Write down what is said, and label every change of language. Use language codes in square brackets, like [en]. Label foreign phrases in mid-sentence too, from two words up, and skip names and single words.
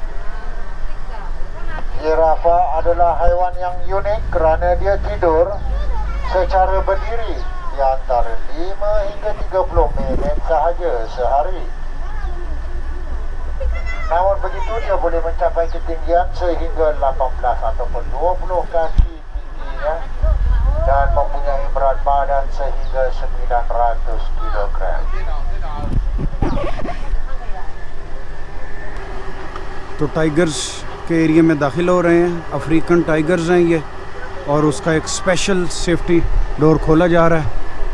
[ms] Zirafa adalah haiwan yang unik kerana dia tidur secara berdiri di antara 5 hingga 30 minit sahaja sehari. Namun begitu, dia boleh mencapai ketinggian sehingga 18 ataupun 20 kaki tingginya dan mempunyai berat badan sehingga 900 kilogram. [hi] तो टाइगर्स के एरिया में दाखिल हो रहे हैं। [en] African tigers [hi] हैं ये, और उसका एक [en] special safety door [hi] खोला जा रहा है।